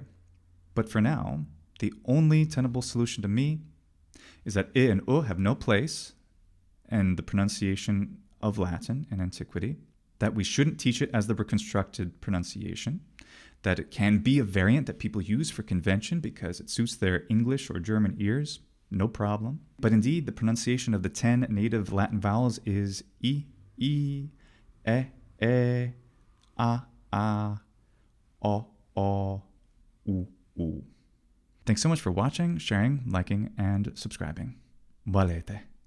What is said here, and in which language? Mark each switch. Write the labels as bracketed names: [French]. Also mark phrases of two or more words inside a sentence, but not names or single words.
[English] But for now, the only tenable solution to me is that I and U have no place in the pronunciation of Latin in antiquity, that we shouldn't teach it as the reconstructed pronunciation, that it can be a variant that people use for convention because it suits their English or German ears, no problem. But indeed, the pronunciation of the 10 native Latin vowels is I, e, a, o, u. Thanks so much for watching, sharing, liking, and subscribing. [Latin] Valete.